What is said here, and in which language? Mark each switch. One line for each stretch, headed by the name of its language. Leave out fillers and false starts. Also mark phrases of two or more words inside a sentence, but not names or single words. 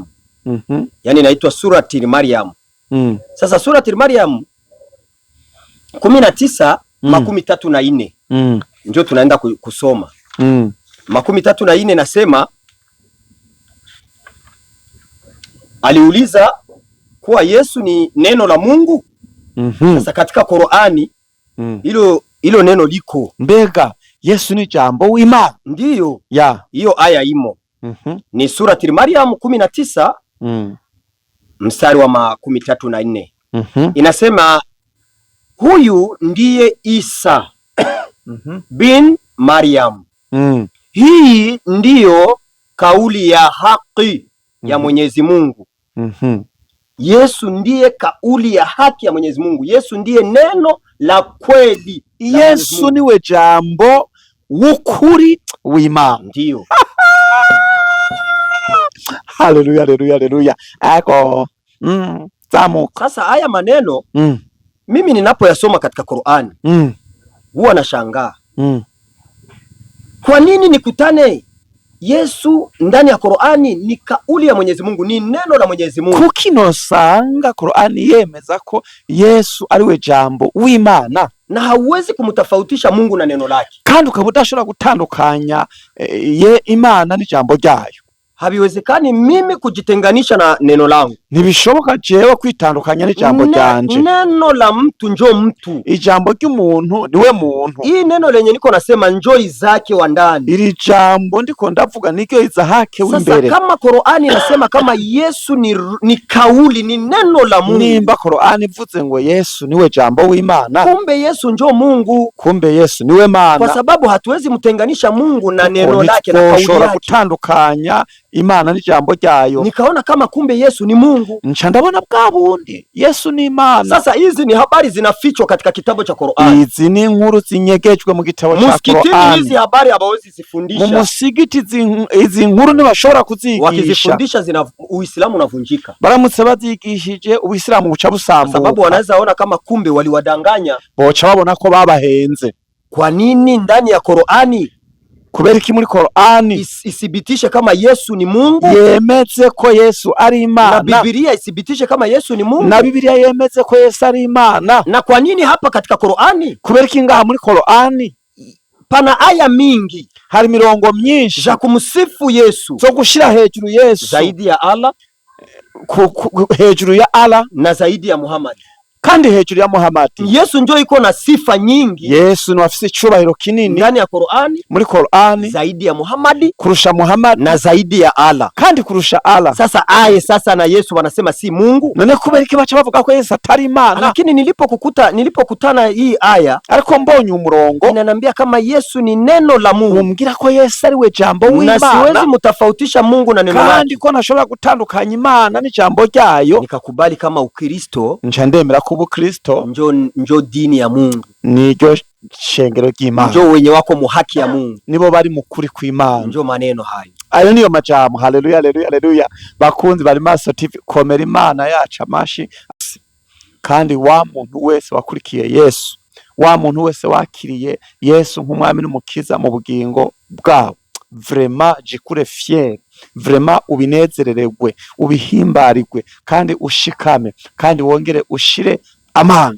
Swahili: Yani inaitwa surati Maryam. Sasa surati Maryam 19 34 ndio tunaenda kusoma. 34 nasema, aliuliza kuwa Yesu ni neno la Mungu. Sasa katika Qur'ani hilo neno liko.
Rundi: Mbega Yesu ni jambo w'Imana?
Swahili: Ndiyo. Hiyo aya imo. Ni surati Maryam 19 mstari wa 34. Inasema huyu ndiye Isa bin Maryam. Hii ndiyo kauli ya haki ya Mwenyezi Mungu. Yesu ndiye kauli ya haki ya Mwenyezi Mungu. Yesu ndiye neno la kweli.
Rundi: Yesu niwe jambo w'ukuri w'Imana.
Swahili: Ndiyo. Haleluya, haleluya, haleluya.
Rundi: Ako. Zamuka.
Swahili: Sasa haya maneno mimi ninapoyasoma katika Qur'ani huwa nashangaa. Kwa nini nikutane Yesu ndani ya Qur'ani ni kauli ya Mwenyezi Mungu, ni neno la Mwenyezi Mungu?
Rundi: Kuki nosanga Qur'ani yemeza ko Yesu ariwe jambo w'Imana,
Swahili: na hauwezi kumtofautisha Mungu na neno lake,
Rundi: kandi ukaba udashobora gutandukanya Imana n'ijambo ryayo.
Swahili: Habiwezekani mimi kujitenganisha na neno langu.
Rundi: Ntibishoboka jewe kwitandukanya n'ijambo ryanje.
Swahili: Neno la mtu njo mtu,
Rundi: ijambo ry'umuntu niwe muntu.
Swahili: Hii neno lenye niko nasema njo Izake wa ndani.
Rundi: Iri jambo ndiko ndavuga nikyo Izahake w'imbere.
Swahili: Sasa kama Qur'ani inasema kama Yesu ni kauli, ni neno la Mungu,
Rundi: nimba Qur'ani ivuze ngo Yesu niwe jambo w'Imana,
Swahili: kumbe Yesu njo Mungu,
Rundi: kumbe Yesu niwe Mana.
Swahili: Kwa sababu hatuwezi mtenganisha Mungu na neno lake na kauli yake.
Rundi: Gutandukanya Imana n'ijambo ryayo.
Swahili: Nikaona kama kumbe Yesu ni Mungu.
Rundi: Nca ndabona bwa bundi Yesu ni Imana.
Swahili: Sasa hizi ni habari zinafichwa katika kitabu cha Qur'ani.
Rundi: Hizi ni inkuru zinyegejwe mu gitabo cha Qur'ani.
Swahili: Musikitini hizi habari hawawezi zifundisha.
Rundi: Mu musigiti izi nkuru ntibashobora kuzigisha.
Swahili: Wakizifundisha Uislamu unavunjika.
Rundi: Baramutse bazigishije Uislamu buca busambuka.
Swahili: Sababu wanaweza ona kama kumbe waliwadanganya.
Rundi: Boca babona ko babahenze.
Swahili: Kwa nini ndani ya Qur'ani?
Rundi: Kubera iki muri Qur'ani
Swahili: isibitishe kama Yesu ni Mungu,
Rundi: yemeze ko Yesu ari Imana,
Swahili: na Biblia isibitishe kama Yesu ni Mungu,
Rundi: na Biblia yemeze ko Yesu ari Imana.
Swahili: Na kwa nini hapa katika Qur'ani?
Rundi: Kubera iki ngaha muri Qur'ani
Swahili: pana aya mingi,
Rundi: hari mirongo myinshi
Swahili: za kumsifu Yesu,
Rundi: zo gushira hejuru Yesu,
Swahili: zaidi ya Allah,
Rundi: hejuru ya Allah
Swahili: na zaidi ya Muhammad,
Rundi: kandi hejuru ya Muhammad.
Swahili: Yesu ndio iko na sifa nyingi.
Rundi: Yesu ni afise icubahiro kinini
Swahili: ndani ya Qur'ani,
Rundi: muri Qur'ani,
Swahili: zaidi ya Muhammad,
Rundi: kurusha Muhammad,
Swahili: na zaidi ya Allah,
Rundi: kandi kurusha Allah.
Swahili: Sasa na Yesu wanasema si Mungu.
Rundi: None kubera iki baca bavuga ko Yesu atari Imana?
Swahili: Lakini nilipokutana hii aya,
Rundi: ariko mbonye umurongo
Swahili: inaniambia kama Yesu ni neno la Mungu,
Rundi: umbwira ko Yesu ari we jambo w'Imana,
Swahili: na siwezi mutafautisha Mungu na neno lake,
Rundi: kandi ko nashobora gutandukanya Imana n'ijambo ryayo.
Swahili: Nikakubali kama Ukristo,
Rundi: nca ndemera ko Ubukristo
Swahili: njo dini ya Mungu,
Rundi: niryo shengero ry'Imana,
Swahili: njo wenye wako mu haki ya Mungu,
Rundi: nibo bari mu kuri kw'Imana.
Swahili: Njo maneno hayo,
Rundi: ayo niyo majambo. Haleluya, haleluya, haleluya. Bakunzi bari Maso TV, komera Imana yacu amashi. Kandi wa muntu wese wakurikiye Yesu, wa muntu wese wakiriye Yesu nk'umwami n'umukiza mu bugingo bwawe, vraiment jikure fier, vraiment ubinezerererwe, ubihimbarirwe, kandi ushikame, kandi wongere ushire amana.